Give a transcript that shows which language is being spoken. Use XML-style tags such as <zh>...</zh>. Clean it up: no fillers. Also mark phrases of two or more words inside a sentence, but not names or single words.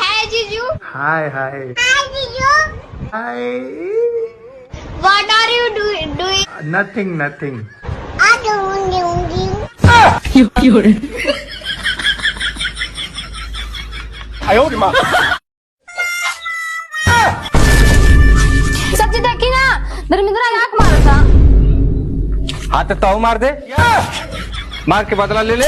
<hi>जीजू.</hi> <en>Hi, hi. Hi जीजू. Hi. What are you doing? Nothing, nothing. I don't know.</en> <hi>सच्ची देखी ना धर्मेंद्र आंख मारा था. हाँ तो ताऊ मार दे, मार के बदला ले ले.</hi>